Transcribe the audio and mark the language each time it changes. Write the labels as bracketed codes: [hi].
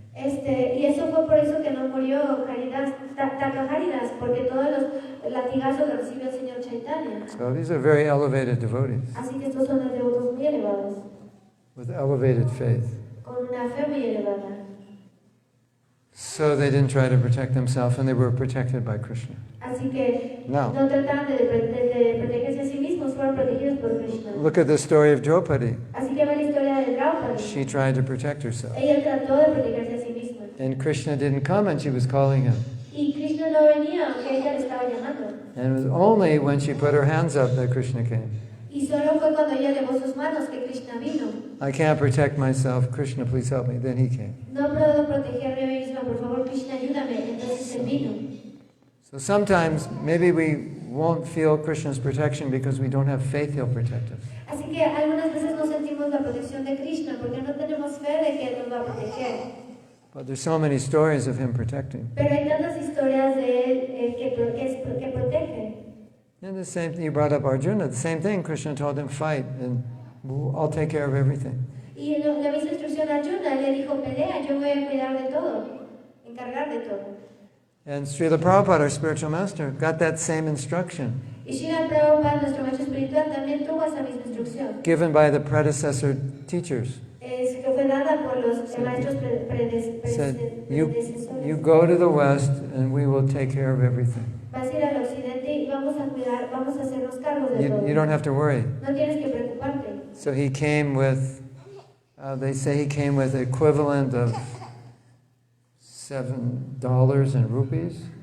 [es] Y eso fue por eso que no murió Thakur Haridas, porque todos los latigazos que recibió el señor Chaitanya. [en] So these are very elevated devotees [es] Así que estos son los devotos muy elevados, [en] with elevated faith. [es] con una fe muy elevada. [en] So they didn't try to protect themselves, and they were protected by Krishna. [es] Así que No. no trataban de protegerse a sí mismos, fueron protegidos por Krishna. [en] Look at the story of Draupadi. [es] Así que ve la historia de Draupadi. [en] She tried to protect herself. [es] Ella trató de protegerse a sí misma. [en] And Krishna didn't come, and she was calling him. [es] Y Krishna no venía, aunque ella le estaba llamando. [en] And it was only when she put her hands up that Krishna came. [es] Y solo fue cuando ella elevó sus manos que Krishna vino. [en] I can't protect myself. Krishna, please help me. Then he came. [es] No puedo protegerme a mí misma, por favor, Krishna, ayúdame. Entonces él vino. [en] So sometimes maybe we won't feel Krishna's protection because we don't have faith he'll protect us. [es] Así que algunas veces no sentimos tenemos la protección de Krishna, porque no tenemos fe de que Él nos va a proteger. [en] But there's so many stories of him protecting. [es] Pero hay tantas historias de Él que protege. [en] And the same thing, you brought up Arjuna, the same thing, Krishna told him, fight, and I'll take care of everything. [es] Y la misma instrucción a Arjuna, le dijo, pelea, yo voy a cuidar de todo, encargar de todo. [en] And Srila Prabhupada, our spiritual master, got that same instruction, [es] Y Srila Prabhupada, nuestro maestro espiritual, también tuvo esa misma instrucción. [en] given by the predecessor teachers. [es] Que fue dada por los maestros [en] Said, [es] predecesores. [en] you go to the West, and we will take care of everything. [es] Vas a ir al occidente y vamos a cuidar, vamos a hacernos cargos de todo. [en] You don't have to worry. [es] No tienes que preocuparte. [en] So he came with, they say he came with the equivalent of $7 in rupees.